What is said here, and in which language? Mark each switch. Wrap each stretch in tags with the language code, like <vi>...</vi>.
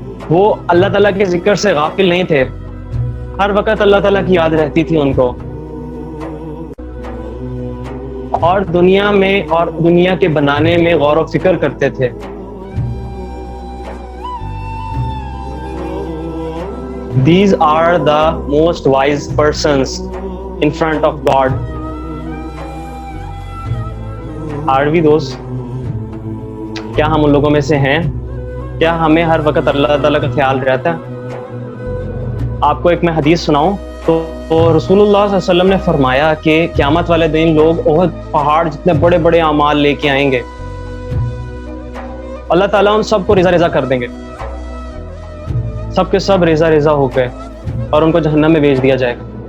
<ur>وہ اللہ تعالیٰ کے ذکر سے غافل نہیں تھے، ہر وقت اللہ تعالیٰ کی یاد رہتی تھی ان کو. اور دنیا میں اور دنیا کے بنانے میں غور و فکر کرتے تھے.</ur> <en>These are the most wise persons in front of God. Are we those؟</en> <ur>کیا ہم ان لوگوں میں سے ہیں؟ کیا ہمیں ہر وقت اللہ تعالیٰ کا خیال رہتا ہے؟ آپ کو ایک میں حدیث سناؤں تو رسول اللہ صلی اللہ علیہ وسلم نے فرمایا کہ قیامت والے دن لوگ احد پہاڑ جتنے بڑے بڑے اعمال لے کے آئیں گے، اللہ تعالیٰ ان سب کو ریزہ ریزہ کر دیں گے، سب کے سب ریزہ ریزہ ہو گئے، اور ان کو جہنم میں بھیج دیا جائے گا.</ur>